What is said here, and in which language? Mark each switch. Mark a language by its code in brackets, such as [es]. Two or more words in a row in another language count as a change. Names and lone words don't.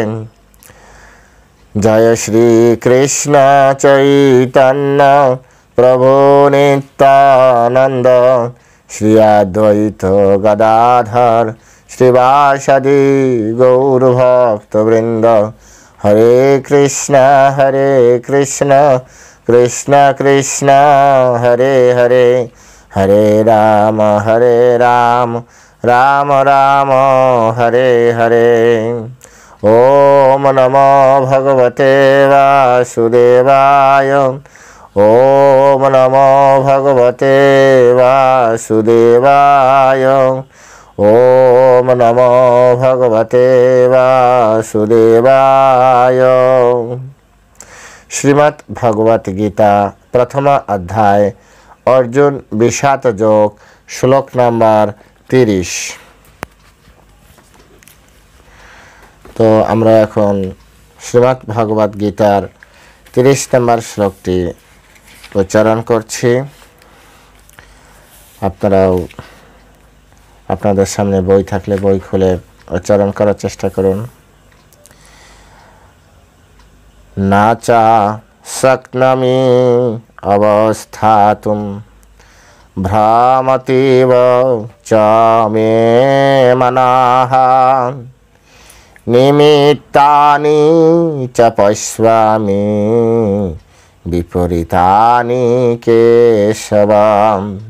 [sa] जय श्री कृष्ण चैतन्य प्रभु नित्यानंद श्री अद्वैत गदाधर श्रीवासदि गौरभक्तवृंद। हरे कृष्ण कृष्ण कृष्ण हरे हरे, हरे राम राम राम हरे हरे। ओम नमो भगवते वासुदेवाय। ओम नमो भगवते वासुदेवाय। ओम नमो भगवते वासुदेवाय। श्रीमद् भगवत गीता प्रथम अध्याय अर्जुन विषाद योग श्लोक नम्बर 30। [bn] तो আমরা এখন শ্রীমদ্ ভগবত গীতার 30 নম্বর শ্লোকটি উচ্চারণ করছি। আপনারাও আপনাদের সামনে বই থাকলে বই খুলে উচ্চারণ করার চেষ্টা করুন। [sa] না চা শক্নমি অবস্থাতুম ভ্রামতিব চ মে মনঃ নিমিত্তানি চ পশ্যামি বিপরীতানি কেশবম।